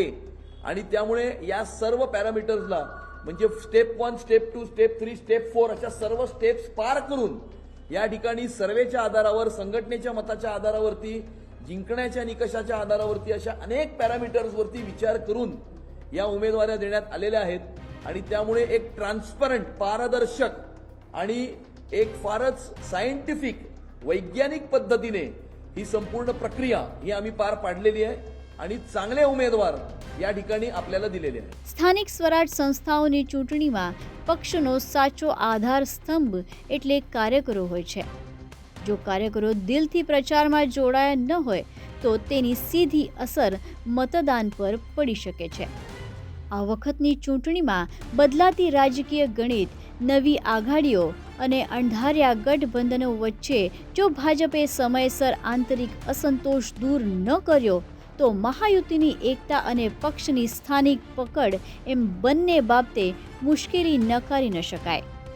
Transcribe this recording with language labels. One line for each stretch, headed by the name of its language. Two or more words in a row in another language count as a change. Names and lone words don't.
Marathi: आणि त्यामुळे या सर्व पॅरामीटर्सला म्हणजे स्टेप 1, स्टेप 2, स्टेप 3, स्टेप 4 अशा सर्व स्टेप्स पार करून या ठिकाणी सर्वेच्या आधारावर, संघटनेच्या मताच्या आधारावरती, जिंकण्याच्या निकषाच्या आधारावरती अशा अनेक पॅरामीटर्सवरती विचार करून या उमेदवाऱ्या देण्यात आलेल्या आहेत. आणि त्यामुळे एक ट्रान्सपरंट, पारदर्शक आणि एक फारच सायंटिफिक, वैज्ञानिक पद्धतीने ही संपूर्ण प्रक्रिया ही आम्ही पार पाडलेली आहे आणि चांगले उमेदवार या ठिकाणी आपल्याला दिलेले आहेत.
Gujarati: સ્થાનિક સ્વરાજ સંસ્થાઓની ચૂંટણીમાં પક્ષનો સાચો આધાર સ્તંભ એટલે કાર્યકરો હોય છે. જો કાર્યકરો દિલથી પ્રચારમાં જોડાયા ન હોય તો તેની સીધી અસર મતદાન પર પડી શકે છે. આ વખતની ચૂંટણીમાં બદલાતી રાજકીય ગણિત, નવી આઘાડીઓ અને અણધાર્યા ગઠબંધનો વચ્ચે જો ભાજપે સમયસર આંતરિક અસંતોષ દૂર ન કર્યો તો મહાયુતિની એકતા અને પક્ષની સ્થાનિક પકડ એમ બંને બાબતે મુશ્કેલી નકારી ન શકાય.